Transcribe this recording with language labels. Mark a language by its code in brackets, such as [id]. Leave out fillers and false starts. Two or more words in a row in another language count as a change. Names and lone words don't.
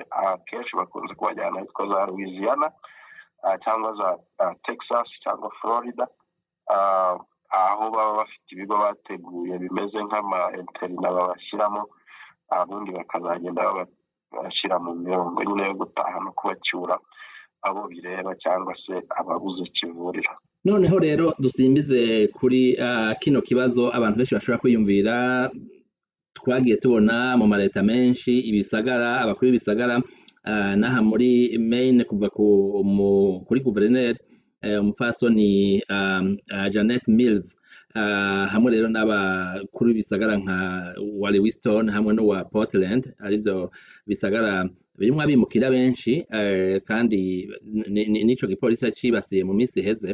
[rw] Akenshi bakunze kubajyana ahitwa za Louisiana cyangwa za Texas cyangwa Florida, aho baba bafite ibigo bateguye bimeze nk'ama interina babashyiramo, ubundi bakazagenda babashyira mu mirongo nyine yo gutaha no kubacyura abo bireba cyangwa se ababuze kivurira. [rn] Noneho rero dusimbize kuri kino kibazo abantu benshi bashobora kwiyumvira. Twagiye tubona mu mareta menshi ibisagara, abakuru b'ibisagara, naha muri Maine kuva kuri guverineri umupfasoni Janet Mills, hamwe rero n'abakuru b'ibisagara nka wa Lewiston hamwe no wa Portland, arivyo bisagara birimwo abimukira benshi, kandi nico gipolisi cibasiye mu minsi iheze.